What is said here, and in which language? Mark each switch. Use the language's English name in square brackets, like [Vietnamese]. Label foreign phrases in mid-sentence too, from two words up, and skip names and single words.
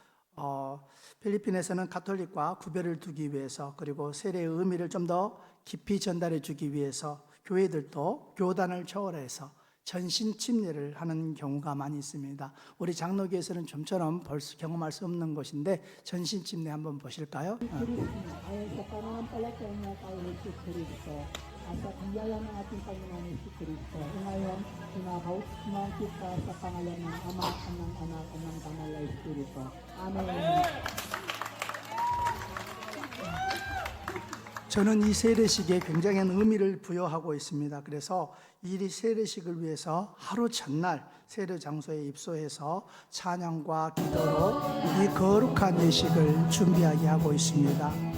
[Korean] 필리핀에서는 가톨릭과 구별을 두기 위해서 그리고 세례의 의미를 좀 더 깊이 전달해 주기 위해서 교회들도 교단을 초월해서 전신 침례를 하는 경우가 많이 있습니다. 우리 장로교에서는 좀처럼 벌써 경험할 수 없는 것인데 전신 침례 한번 보실까요? [Filipino] Sa biyaya ng ating Panginoon Jesucristo. Ngayon, pinabautismo kita sa pangalan ng Ama, ng Anak, at ng Banal na Espiritu. Amen. [Korean] 저는 이 세례식에 굉장한 의미를 부여하고 있습니다. 그래서 이 세례식을 위해서 하루 전날 세례 장소에 입소해서 찬양과 기도로 이 거룩한 예식을 준비하게 하고 있습니다.